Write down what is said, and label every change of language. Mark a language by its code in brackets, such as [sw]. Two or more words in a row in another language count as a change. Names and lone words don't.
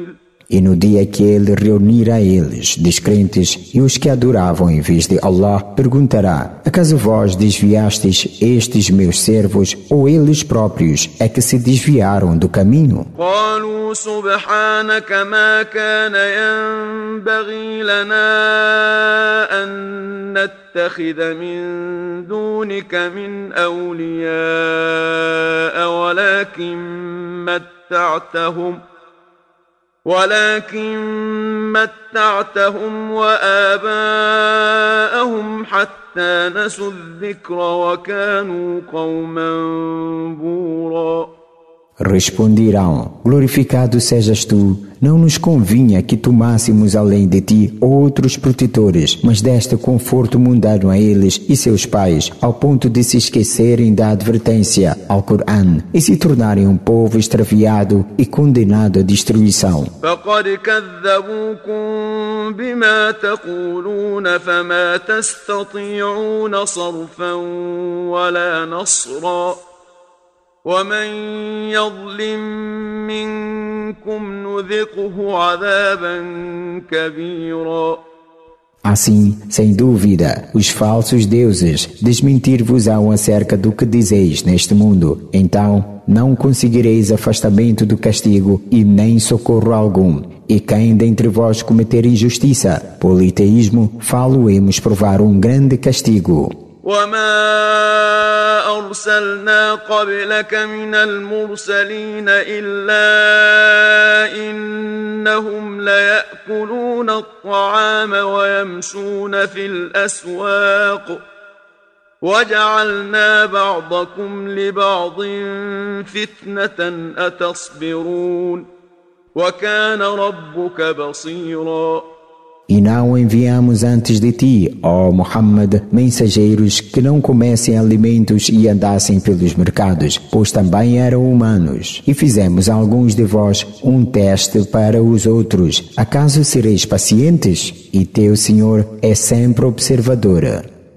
[pt] E no dia que ele reunirá eles, descrentes, e os que adoravam em vez de Allah, perguntará, acaso vós desviastes estes meus servos, ou eles próprios é que se desviaram do caminho? [ar] قالوا سبحانك ما كان ينبغي لنا أن نتخذ من دونك من أولياء ولكن متعتهم وآباءهم حتى نسوا الذكر وكانوا قوما بورا. [pt] Responderão, glorificado sejas tu, não nos convinha que tomássemos além de ti outros protetores, mas deste conforto mundano a eles e seus pais, ao ponto de se esquecerem da advertência ao Corão e se tornarem um povo extraviado e condenado à destruição. [ar] فقد كذبوكم بما تقولون فما تستطيعون صرفا ولا نصرا ومن يظلم منكم نذقه عذابا كبيرا. [pt] Assim, sem dúvida, os falsos deuses desmentir-vos-ão acerca do que dizeis neste mundo. Então, não conseguireis afastamento do castigo e nem socorro algum. E quem dentre vós cometer injustiça, politeísmo, falo-emos provar um grande castigo. [ar] وما أرسلنا قبلك من المرسلين إلا إنهم ليأكلون الطعام ويمشون في الأسواق وجعلنا بعضكم لبعض فتنة أتصبرون وكان ربك بصيرا. [pt] E não enviamos antes de ti, ó Muhammad, mensageiros que não comessem alimentos e andassem pelos mercados, pois também eram humanos. E fizemos a alguns de vós um teste para os outros. Acaso sereis pacientes? E teu Senhor é sempre observador.